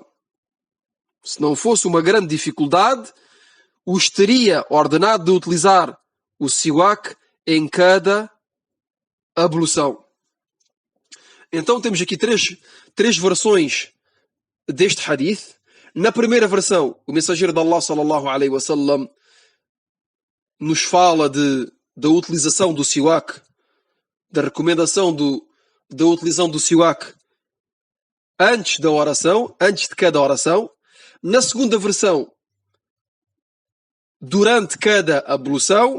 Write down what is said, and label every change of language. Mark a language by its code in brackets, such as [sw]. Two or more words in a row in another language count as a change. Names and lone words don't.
[pt] Se não fosse uma grande dificuldade, os teria ordenado de utilizar o siwak em cada ablução. Então temos aqui três versões deste hadith. Na primeira versão, o mensageiro de Allah [ar] صلى الله عليه وسلم [pt] nos fala da utilização do siwak, da recomendação da utilização do siwak antes da oração, antes de cada oração. Na segunda versão, durante cada ablução.